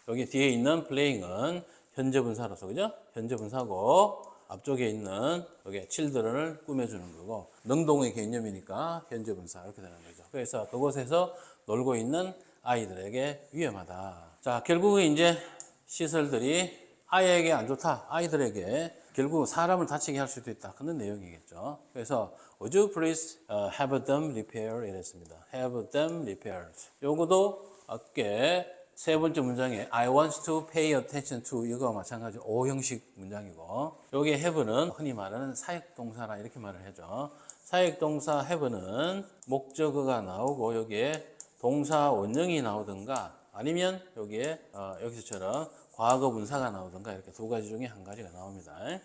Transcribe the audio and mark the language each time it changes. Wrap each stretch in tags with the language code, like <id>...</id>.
<ko>여기 뒤에 있는 playing은 현재 분사로서, 그죠? 현재 분사고, 앞쪽에 있는 여기 children을 꾸며주는 거고, 능동의 개념이니까 현재 분사 이렇게 되는 거죠. 그래서 그곳에서 놀고 있는 아이들에게 위험하다. 자, 결국은 이제 시설들이 아이에게 안 좋다. 아이들에게 결국 사람을 다치게 할 수도 있다. 그런 내용이겠죠. 그래서</ko> <en>would you please have them repaired</en> <ko>이랬습니다.</ko> <en>have them repaired.</en> <ko>요거도 아까 세 번째 문장에</ko> <en>I want to pay attention to</en> <ko>이거와 마찬가지 오형식 문장이고 여기 have는 흔히 말하는 사역동사라 이렇게 말을 하죠. 사역동사 have는 목적어가 나오고 여기에 동사 원형이 나오든가 아니면 여기에 여기서처럼 과거 분사가 나오든가 이렇게 두 가지 중에 한 가지가 나옵니다.</ko>